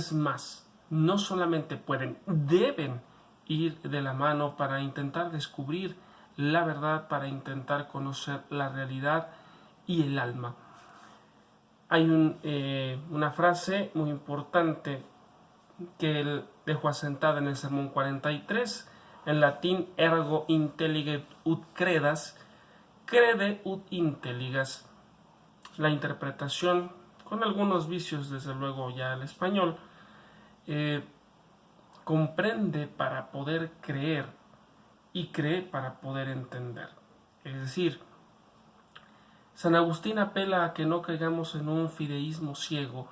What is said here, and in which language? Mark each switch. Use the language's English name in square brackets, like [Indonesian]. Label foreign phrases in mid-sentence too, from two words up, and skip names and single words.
[Spanish] Es más, no solamente pueden, deben ir de la mano para intentar descubrir la verdad, para intentar conocer la realidad y el alma. Hay una frase muy importante que él dejó asentada en el Sermón 43, en latín: [Latin] ergo intelliget ut credas, crede ut intelligas. [Spanish] La interpretación, con algunos vicios desde luego ya al español, comprende para poder creer y cree para poder entender. Es decir, San Agustín apela a que no caigamos en un fideísmo ciego.